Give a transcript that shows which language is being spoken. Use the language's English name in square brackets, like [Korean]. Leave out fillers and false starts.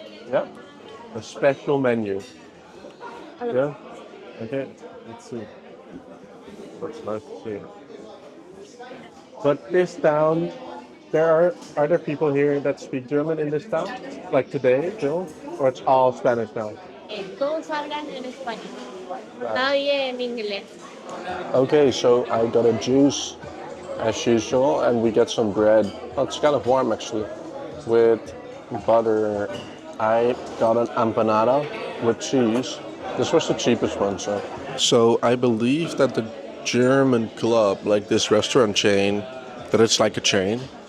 [English] Yeah. A special menu. Yeah? Okay. Let's see. That's nice to see. But this town, there are there people here that speak German in this town? Like today, still? Or it's all Spanish now? [Spanish] Todos hablan en español. Nadie en inglés. [English] Okay, so I got a juice as usual, and we get some bread. Oh, it's kind of warm actually, with butter. I got an empanada with cheese. This was the cheapest one, so. So I believe that the German club, like this restaurant chain, that it's like a chain.